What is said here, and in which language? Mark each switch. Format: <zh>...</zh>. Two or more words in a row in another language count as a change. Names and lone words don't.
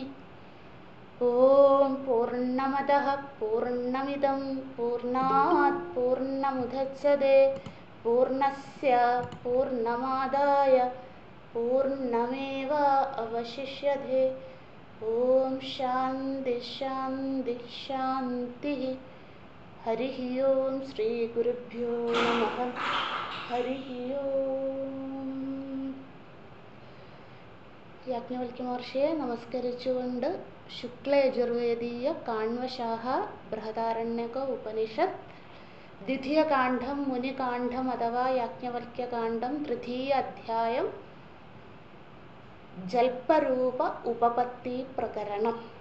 <sa>ओम पूर्णमदः पूर्णमिदं पूर्णात् पूर्णमुदच्यते पूर्णस्य पूर्णमादाय पूर्णमेव अवशिष्यते। ओम शांति शांति शांतिः। हरिः ओम श्री गुरुभ्यो नमः। हरिः ओम।</sa> <ml>യാജ്ഞവൽക്യ മഹർഷിയെ നമസ്കരിച്ചുകൊണ്ട് ശുക്ലയജുർവേദീയ കാണ്വശാഖ ബൃഹദാരണ്യക ഉപനിഷത്ത് ദ്വിതീയകാണ്ഡം മുനികാണ്ഡം അഥവാ യാജ്ഞവൽക്യകാണ്ഡം തൃതീയ അധ്യായം ജൽപരൂപ ഉപപത്തി പ്രകരണം.</ml>